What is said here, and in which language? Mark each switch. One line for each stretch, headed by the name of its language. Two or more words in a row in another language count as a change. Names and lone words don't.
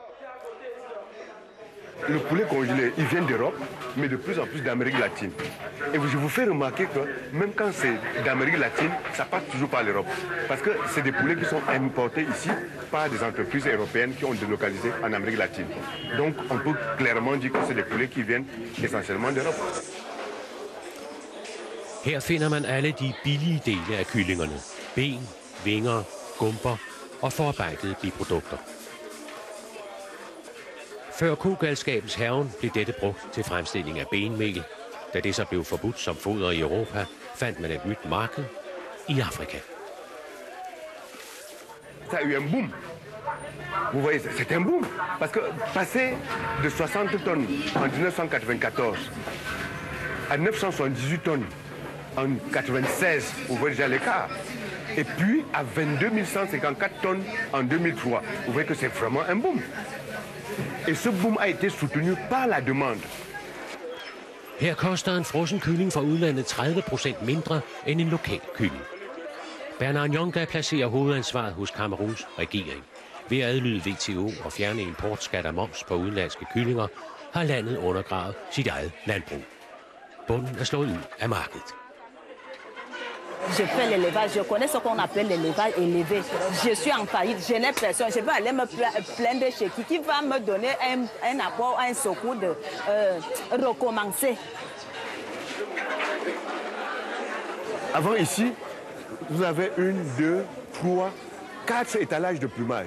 French: Le poulet congelé, il vient d'Europe, mais de plus en plus d'Amérique latine. Et je vous fais remarquer que même quand c'est d'Amérique latine, ça passe toujours par l'Europe. Parce que c'est des poulets qui sont importés ici par des entreprises européennes qui ont délocalisé en Amérique latine. Donc on peut clairement dire que c'est des poulets qui viennent essentiellement d'Europe.
Danish: Her finder man alle de billige dele af kyllingerne. Ben, vinger, gumper og forarbejdede biprodukter. Før kogalskabens hærgen blev dette brugt til fremstilling af benmel. Da det så blev forbudt som foder i Europa, fandt man et nyt marked i Afrika.
French: Ça a eu un boom. Vous voyez, c'est un boom. Parce que passer de 60 tonnes en 1994 à 978 tonnes en 96, vous voyez déjà l'écart. Et puis à 22 154 tonnes en 2003. Vous voyez que c'est vraiment un boom. Et ce boom a été soutenu par la demande.
Danish: Her koster en frossen kylling fra udlandet 30% mindre end en lokal kylling. Bernard Nyonga placerer hovedansvaret hos Kameruns regering. Ved at adlyde WTO og fjerne importskat og moms på udenlandske kyllinger, har landet undergravet sit eget landbrug. Bunden er slået ud af markedet.
French: Je fais l'élevage, je connais ce qu'on appelle l'élevage élevé. Je suis en faillite, je n'ai personne. Je vais aller me plaindre chez qui va me donner un apport, un secours de recommencer. Avant ici, vous avez 1, 2, 3, 4 étalages de plumage.